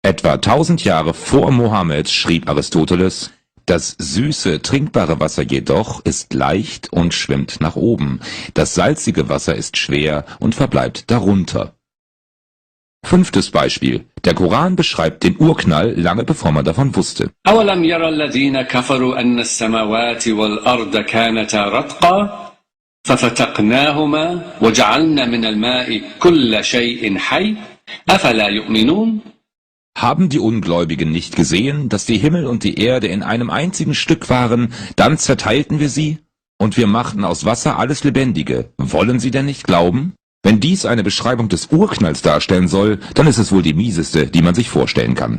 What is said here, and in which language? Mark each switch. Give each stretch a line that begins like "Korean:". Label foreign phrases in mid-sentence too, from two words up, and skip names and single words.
German: Etwa 1000 Jahre vor Mohammed schrieb Aristoteles: Das süße, trinkbare Wasser jedoch ist leicht und schwimmt nach oben. Das salzige Wasser ist schwer und verbleibt darunter. 5. Beispiel. Der Koran beschreibt den Urknall lange bevor man davon wusste.
Arabic: أولم يرى الذين كفروا أن السماوات والأرض كانتا رتقا ففتقناهما وجعلنا من الماء كل شيء حي أفلا يؤمنون.
German: Haben die Ungläubigen nicht gesehen, dass die Himmel und die Erde in einem einzigen Stück waren, dann zerteilten wir sie, und wir machten aus Wasser alles Lebendige. Wollen sie denn nicht glauben? Wenn dies eine Beschreibung des Urknalls darstellen soll, dann ist es wohl die mieseste, die man sich vorstellen kann.